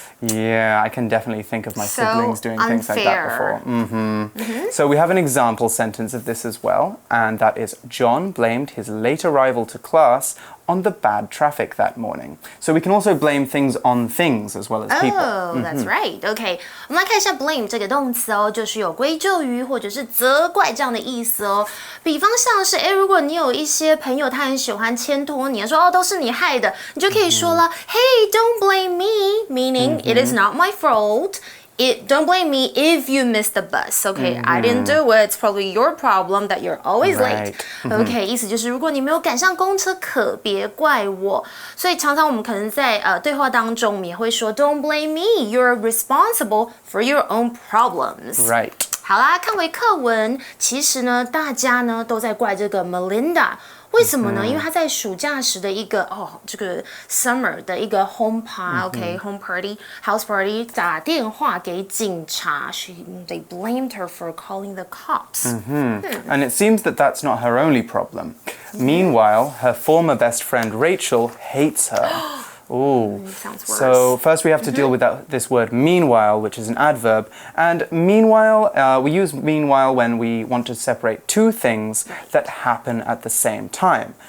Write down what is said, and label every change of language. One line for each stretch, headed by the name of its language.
English: Yeah, I can definitely think of my siblings doing things like that before. So we have an example sentence of this as well, and that is John blamed his late arrival to class on the bad traffic that morning. So we can also blame things on things as well as people. Oh, that's right.
Chinese: Okay, 我们来看一下 blame 这个动词哦，就是有归咎于或者是责怪这样的意思哦。比方像是，如果你有一些朋友他很喜欢牵拖你，说都是你害的，你就可以说了，
English: Hey, don't blame me, meaning it is not my fault. Don't blame me if you missed the bus. Okay, I didn't do it. It's probably your problem that you're always late.
Chinese: Okay, 意思就是如果你没有赶上公车，可别怪我。所以常常我们可能在对话当中，我们也会说
English: Don't blame me. You're responsible for your own problems. Right.
Chinese: 好啦，看回课文，其实呢，大家呢都在怪这个 Melinda。为什么呢？因为他在暑假时的一个这个 summer 的一个 home home party, house party 打电话给警察。
English: They blamed her for calling the cops. And it seems that that's not her only problem. Meanwhile, her former best friend Rachel hates her. Ooh. Sounds worse. So first we have to deal with this word meanwhile, which is an adverb. And meanwhile, we use meanwhile when we want to separate two things that happen at the same time.